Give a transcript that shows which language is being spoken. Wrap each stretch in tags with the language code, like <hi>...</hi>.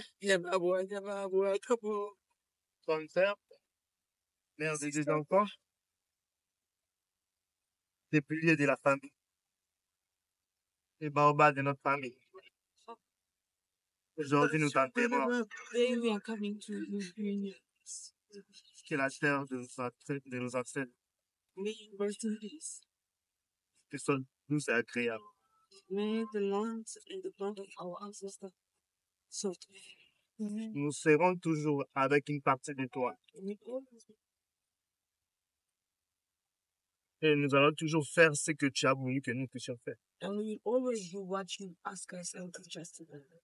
<fr>Son père, mère de deux enfants, des piliers de la famille, les baobabs de notre famille. Aujourd'hui, nous t'enterrons. Que la terre de nos ancêtres, que soit douce et agréable.</fr> <en>May the land and the blood of our ancestors soft.</en> <fr>Nous serons toujours avec une partie de toi. Et nous allons toujours faire ce que tu as voulu que nous puissions faire.</fr> <en>And we will always do what you ask us and teach us to do.</en>